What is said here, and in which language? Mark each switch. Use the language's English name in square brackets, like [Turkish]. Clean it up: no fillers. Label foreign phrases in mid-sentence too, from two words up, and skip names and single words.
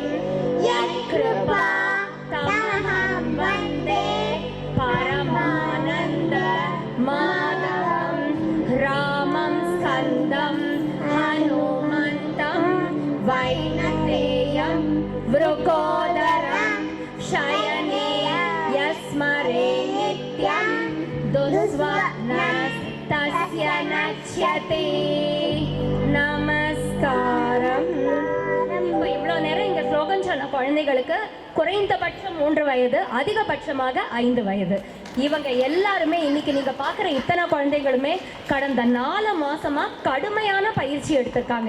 [Sanskrit] यत्कृपा तमहं वन्दे परमानन्द माधवं रामं स्कन्दं हनुमन्तं वैनतेयं वृकोदरं शयने यस्मरे नित्यं दुःस्वप्नस्तस्य नश्यते நமஸ்காரம். [Tamil] இப்போ இவ்வளோ நேரம் இங்கே ஸ்லோகன் சொன்ன குழந்தைகளுக்கு குறைந்தபட்சம் 3 வயது, அதிகபட்சமாக 5 வயது. இவங்க எல்லாருமே இன்னைக்கு நீங்க பார்க்குற இத்தனை குழந்தைகளுமே கடந்த 4 மாசமா கடுமையான பயிற்சி எடுத்திருக்காங்க.